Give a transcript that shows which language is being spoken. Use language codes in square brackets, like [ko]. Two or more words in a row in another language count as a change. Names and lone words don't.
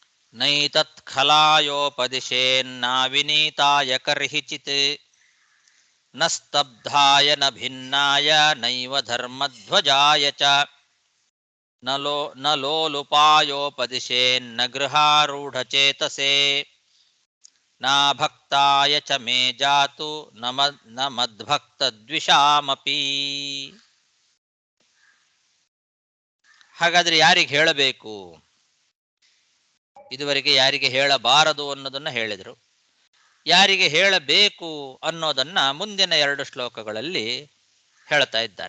[sa] ನೈತತ್ ಖಲಾಯೋಪದಿಶೇನ್ನಾವಿನೀತಾಯ ಕರ್ಹಿಚಿತ್ ನ ಸ್ತಬ್ಧಾಯ ನ ಭಿನ್ನಾಯ ನೈವ ಧರ್ಮಧ್ವಜಾಯ ಚ ನ ಲೋಲುಪಾಯೋಪದಿಶೇನ್ನ ಗೃಹಾರೂಢಚೇತಸೇ ನಾ ಭಕ್ತಾಯ ಚ ಮೇ ಜಾತು ನ ಮದ್ಭಕ್ತದ್ವಿಷಾಮಪಿ. [kn] ಹಾಗಾದ್ರೆ ಯಾರಿಗೆ ಹೇಳಬೇಕು? ಇದುವರೆಗೆ ಯಾರಿಗೆ ಹೇಳಬಾರದು ಅನ್ನೋದನ್ನ ಹೇಳಿದರು. ಯಾರಿಗೆ ಹೇಳಬೇಕು ಅನ್ನೋದನ್ನ ಮುಂದಿನ 2 ಶ್ಲೋಕಗಳಲ್ಲಿ ಹೇಳ್ತಾ ಇದ್ದಾನೆ.